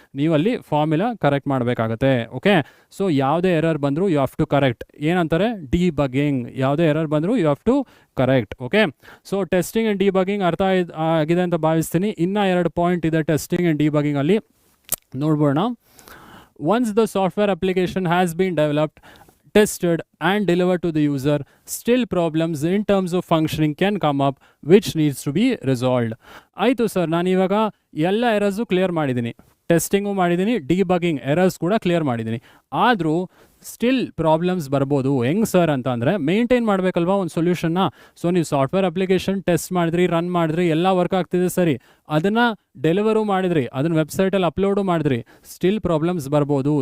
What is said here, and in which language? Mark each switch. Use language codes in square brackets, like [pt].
[kn] ನೀವಲ್ಲಿ formula correct ಮಾಡಬೇಕಾಗತ್ತೆ. Okay, so ಯಾವುದೇ ಎರರ್ ಬಂದರೂ [en] You have to correct. [kn] ಏನಂತಾರೆ? ಡಿಬಗ್ಗಿಂಗ್. ಯಾವುದೇ ಎರರ್ ಬಂದರೂ [en] You have to correct. [kn] Okay, so testing and debugging ಅರ್ಥ ಆಗಿದೆ ಅಂತ ಭಾವಿಸ್ತೀನಿ. ಇನ್ನೂ 2 ಪಾಯಿಂಟ್ ಇದೆ testing and ಡಿಬಗ್ಗಿಂಗಲ್ಲಿ, ನೋಡ್ಬೋಣ. [en] Once the software application has been developed, tested and delivered to the user, still problems in terms of functioning can come up which needs to be resolved. [kn] ಆಯಿತು sir, ನಾನು ಇವಾಗ ಎಲ್ಲ errors clear ಮಾಡಿದ್ದೀನಿ, testing ಮಾಡಿದ್ದೀನಿ, debugging errors ಕೂಡ clear ಮಾಡಿದ್ದೀನಿ. ಆದರೂ still problems ಬರ್ಬೋದು. ಹೆಂಗೆ ಸರ್ ಅಂತ ಅಂದರೆ, ಮೇಂಟೈನ್ ಮಾಡಬೇಕಲ್ವಾ ಒಂದು ಸೊಲ್ಯೂಷನ್ನ. ಸೊ ನೀವು ಸಾಫ್ಟ್ವೇರ್ ಅಪ್ಲಿಕೇಶನ್ ಟೆಸ್ಟ್ ಮಾಡಿದ್ರಿ, ರನ್ ಮಾಡಿದ್ರಿ, ಎಲ್ಲ ವರ್ಕ್ ಆಗ್ತಿದೆ ಸರಿ, ಅದನ್ನು ಡೆಲಿವರು ಮಾಡಿದ್ರಿ, ಅದನ್ನು ವೆಬ್ಸೈಟಲ್ಲಿ ಅಪ್ಲೋಡು ಮಾಡಿದ್ರಿ, ಸ್ಟಿಲ್ ಪ್ರಾಬ್ಲಮ್ಸ್ ಬರ್ಬೋದು.